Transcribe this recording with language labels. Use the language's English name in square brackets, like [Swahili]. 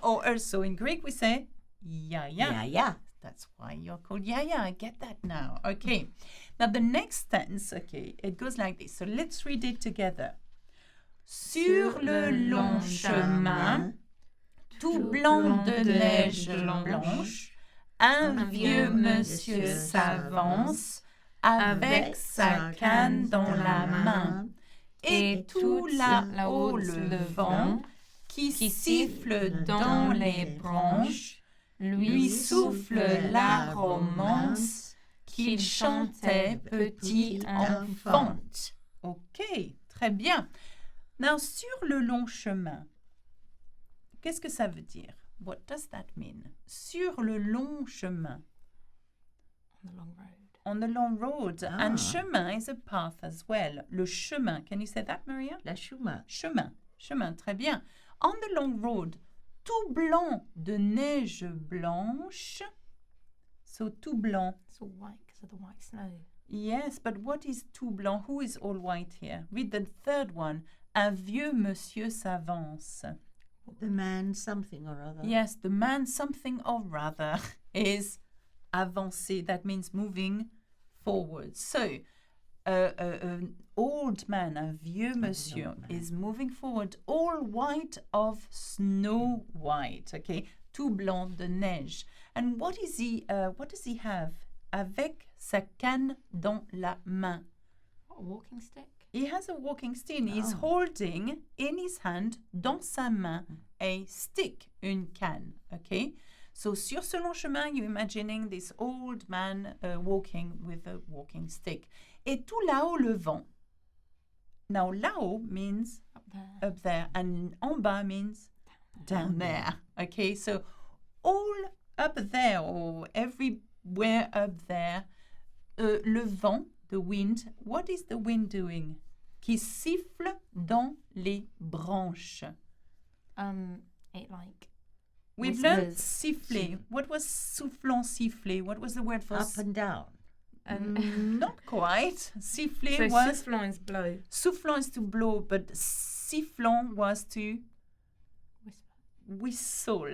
[English] Or also in Greek we say yaya. Yeah. That's why you're called yaya. I get that now. Okay. Now the next tense, okay, it goes like this. So let's read it together. [French] Sur le long chemin, tout blanc de neige blanche, un vieux monsieur s'avance avec sa canne dans la main. Et tout là-haut le vent qui siffle dans les branches lui souffle la romance qu'il chantait petit enfant. Ok, très bien. Now, sur le long chemin, qu'est-ce que ça veut dire? [English] What does that mean? [French] Sur le long chemin. [English] On the long road. On the long road. And chemin is a path as well. Le chemin. Can you say that, Maria? [French] La chemin. Chemin, très bien. [English] On the long road, [French] tout blanc de neige blanche. So, tout blanc. [English] It's all white because of the white snow. Yes, but what is tout blanc? Who is all white here? Read the third one. [French] Un vieux monsieur s'avance. [English] The man something or other. Yes, the man something or rather is avancer. That means moving forward. So, an old man, [French] un vieux monsieur, [English] is moving forward, all white of snow white. Okay, [French] tout blanc de neige. [English] And what does he have? [French] Avec sa canne dans la main. [English] What, a walking stick? He has a walking stick. He's holding in his hand, [French] dans sa main, [English] a stick, [French] une canne. [English] Okay? So, [French] sur ce long chemin, [English] you're imagining this old man walking with a walking stick. [French] Et tout là-haut le vent. [English] Now, là-haut means up there, and en bas means down there. Okay? So, all up there, or everywhere up there, [French] le vent, [English] the wind, what is the wind doing? [French] Qui siffle dans les branches. [English] It like We've whistles. learned siffler. What was soufflant, siffler? What was the word for Up and down. Not quite. Siffler So was... soufflant is blow. Soufflant is to blow, but sifflant was to Whisper.